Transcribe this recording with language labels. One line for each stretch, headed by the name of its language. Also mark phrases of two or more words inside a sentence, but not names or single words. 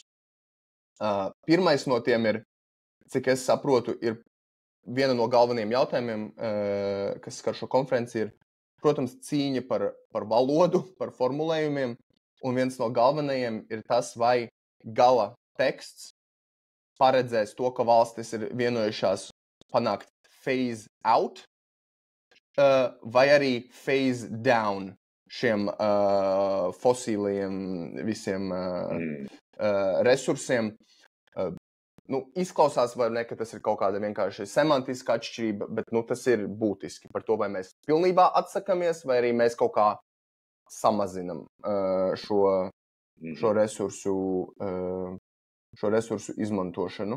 Latvian: Pirmais no tiem ir, cik es saprotu, ir viena no galvenajiem jautājumiem, kas skar šo konferenci, ir, protams, cīņa par valodu, par formulējumiem, un viens no galvenajiem ir tas, vai gala teksts paredzēs to, ka valstis ir vienojušās panākt
English: phase out,
Latvian: vai arī
English: phase down
Latvian: šiem fosīliem visiem resursiem. Izklausās, vai ne, ka tas ir kaut kāda vienkārši semantiska atšķirība, bet tas ir būtiski par to, vai mēs pilnībā atsakamies, vai arī mēs kaut kā samazinam šo resursu izmantošanu.